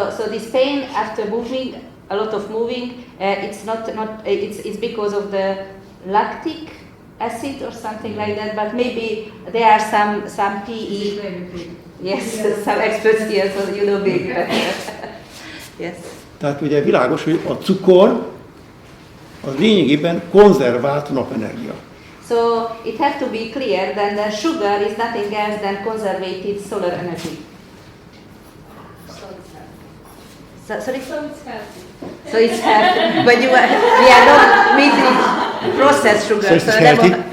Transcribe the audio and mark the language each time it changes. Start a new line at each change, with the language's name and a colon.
English: So this pain after moving, a lot of moving, it's because of the lactic acid or something like that. But maybe there are some PE. Yes, some experts here, so you know me better. Yes.
Hungarian: Tehát ugye világos, hogy a cukor az lényegében konzervált napenergia.
English: So it has to be clear that the sugar is nothing else than conservated solar energy. Sorry? So it's healthy. But we are not meeting processed sugar. So it's healthy?